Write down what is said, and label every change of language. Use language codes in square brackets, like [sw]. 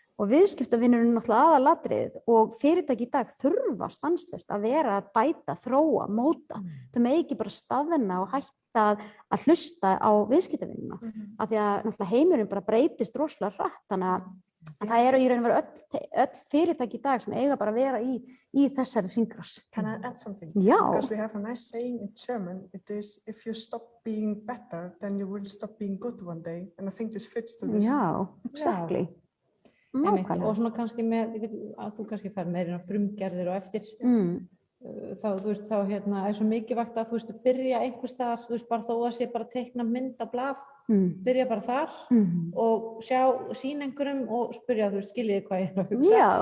[is] Og viðskiptavinnurinn er náttúrulega aðalatriðið og fyrirtæki í dag þurfa stanslaust að vera að bæta, þróa, móta. Þau mega ekki bara staðina og hætta að hlusta á viðskiptavinnina. Af því að náttúrulega heimurinn bara breytist rosalega hratt. Þannig að En það eru í raun og veru öll fyrirtæki í dag sem eiga bara að vera í þessari hringrás. [en] Can I add something? [is] Já. [en] Because we have a nice saying in German. It is, if you stop being better, then you will stop being good one day. And I think this fits to this. Já, exactly. [is] Einmitt, Nákvæmlega. og svona kannski með, ég veit að þú kannski fær meira frumgerðir og eftir, þá, þú veist, þá er svo mikilvægt að, þú veist, byrja einhvers staðar, þú veist, bara þó að sé bara teikna mynd á blað, byrja bara þar og sýna einhverjum og spyrja, þú veist, skiljiði hvað ég er að hugsa.